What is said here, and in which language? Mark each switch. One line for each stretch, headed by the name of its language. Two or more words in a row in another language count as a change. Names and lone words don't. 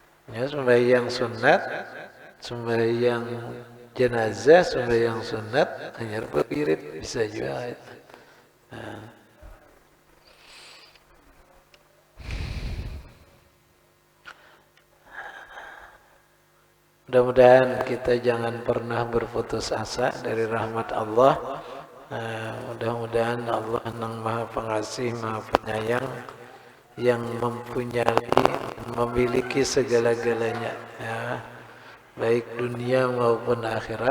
Indonesian: Ya, sembahyang sunat, sembahyang jenazah, sembahyang sunat, hanya berwirid bisa juga. Nah, mudah-mudahan kita jangan pernah berputus asa dari rahmat Allah. Mudah-mudahan Allah yang Maha Pengasih, Maha Penyayang, yang memiliki segala-galanya, ya, baik dunia maupun akhirat.